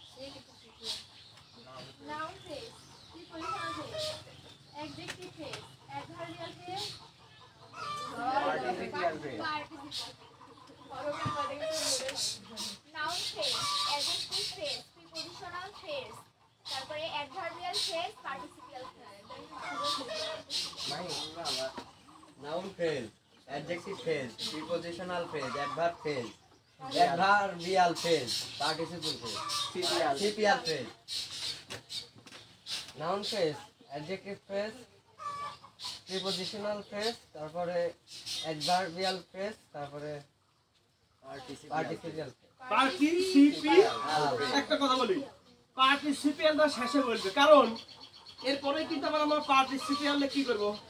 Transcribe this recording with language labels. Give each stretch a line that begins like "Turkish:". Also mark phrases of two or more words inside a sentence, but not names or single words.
English: noun phrase, prepositional phrase, adjective phrase, adverbial phrase, participial phrase. noun phrase, adjective phrase, prepositional phrase, তারপরে adverbial phrase, participial phrase. noun phrase, adjective phrase, prepositional phrase, adverb phrase, adverbial phrase, participle phrase, CPL phrase. noun phrase, adjective phrase, prepositional phrase, তারপরে adverbial phrase, তারপরে participial phrase.
Bangla: পার্টিসিপিয়াল, একটা কথা বলি, পার্টিসিপিয়ালটা শেষে বলবে, কারণ এরপরে কিন্তু আবার আমরা পার্টিসিপিয়ালে কি করব